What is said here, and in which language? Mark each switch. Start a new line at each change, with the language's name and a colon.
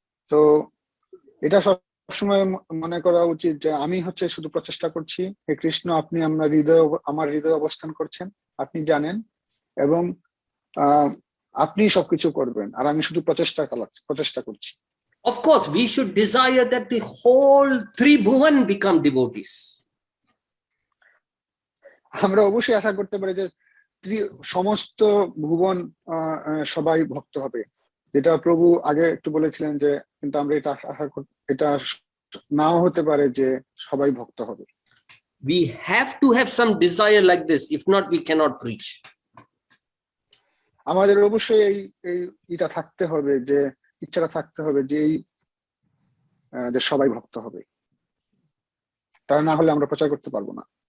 Bangla: তো এটা সবসময় মনে করা উচিত যে আমি হচ্ছে শুধু প্রচেষ্টা করছি, হে কৃষ্ণ আপনি আমার হৃদয়ে অবস্থান করছেন, আপনি জানেন এবং আপনি সবকিছু করবেন, আর আমি শুধু প্রচেষ্টা করছি।
English: Of course, we should desire that the whole three bhuvan become devotees.
Bangla: আমরা অবশ্যই আশা করতে পারি যে সমস্ত ভুবন সবাই ভক্ত হবে, যেটা প্রভু আগে একটু বলেছিলেন যে, কিন্তু আমরা এটা নাও হতে পারে যে সবাই ভক্ত হবে।
English: We have to have some desire like this, if not we cannot preach.
Bangla: আমাদের অবশ্যই এটা থাকতে হবে, যে ইচ্ছাটা থাকতে হবে যে যে সবাই ভক্ত হবে, তা না হলে আমরা প্রচার করতে পারবো না।